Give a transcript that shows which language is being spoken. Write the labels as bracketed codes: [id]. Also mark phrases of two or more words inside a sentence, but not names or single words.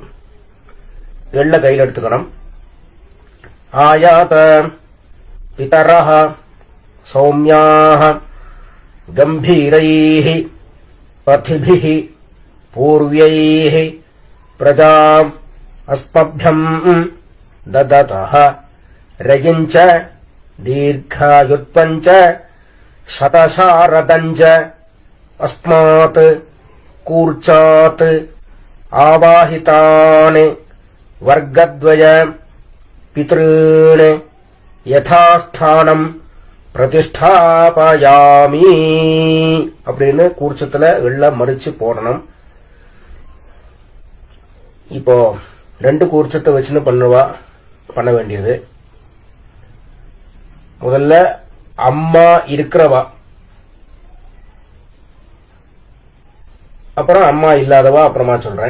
[ta] எள்ள கையில் எடுத்துக்கணும். [sa] आयात पितरः सौम्याः गम्भीरैः पथिभिः पूर्व्यैः प्रजाम् अस्मभ्यं दधतः रयिञ्च दीर्घायुत्वञ्च शतशारदञ्ज अस्मात् कूर्चात् आवाहितान् वर्गद्वय पितॄन् यथास्थानं प्रतिष्ठापयामि [ta] அப்படின்னு கூர்ச்சத்துல எள்ள மறிச்சு போடணும். இப்போ ரெண்டு கூர்ச்சத்தை வச்சுன்னு பண்ண வேண்டியது. முதல்ல அம்மா இருக்கிறவா, அப்புறம் அம்மா இல்லாதவா அப்புறமா சொல்றேன்.